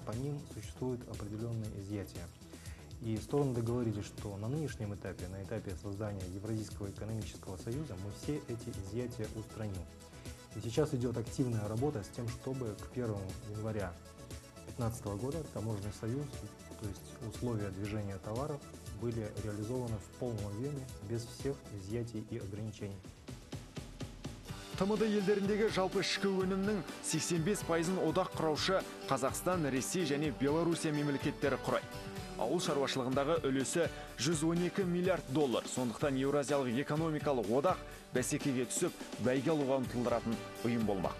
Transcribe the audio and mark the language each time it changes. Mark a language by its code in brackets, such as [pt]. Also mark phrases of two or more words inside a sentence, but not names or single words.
[ru] По ним существуют определенные изъятия. И стороны договорились, что на нынешнем этапе, на этапе создания Евразийского экономического союза, мы все эти изъятия устраним. И сейчас идет активная работа с тем, чтобы к 1 января 2015 года Таможенный союз, то есть условия движения товаров, были реализованы в полном объеме, без всех изъятий и ограничений. [kk] ТМД елдеріндегі жалпы ішкі өнімнің 85%-ын одақ құраушы Қазақстан, Ресей және Белоруссия мемлекеттері құрайды. Ауыл шаруашылығындағы үлесі 112 миллиард доллар. Сондықтан Еуразиялық экономикалық одақ бәсекеге түсіп, бәйге алуға ұмтылдыратын ұйым болмақ.